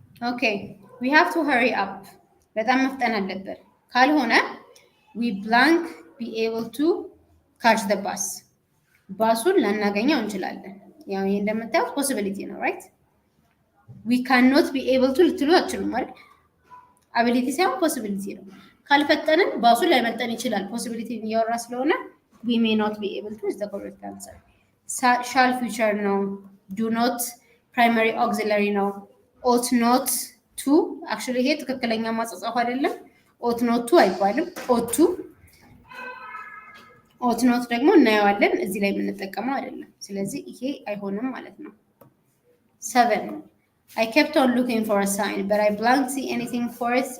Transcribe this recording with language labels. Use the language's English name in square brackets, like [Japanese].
[Amharic] ኦኬ [English] we have to hurry up [Amharic] በጣም መፍጠን አለብን። ካልሆነ [English] we blank be able to catch the bus [Amharic] ባሱን ላናገኘው እንችላለን። ያው ይሄ እንደምታዩት ፖሲቢሊቲ ነው right? [English] we cannot be able to [Amharic] ልትሉ አትችሉም አይደል? አቢሊቲ ሳይሆን ፖሲቢሊቲ ነው። ካልፈጠንን ባሱን ላይመጠን ይችላል። ፖሲቢሊቲ እያወራ ስለሆነ [English] we may not be able to is the correct answer. [Amharic] shall future ነው። do not primary auxiliary ነው። ought not to actually ይሄ ትክክለኛ ማጻጻፍ አይደለም። ought not to አይባልም። ought not ደግሞ እናየዋለን። እዚህ ላይ የምንጠቀመው አይደለም። ስለዚህ ይሄ አይሆንም ማለት ነው። 7 [English] I kept on looking for a sign but I blanked see anything for it.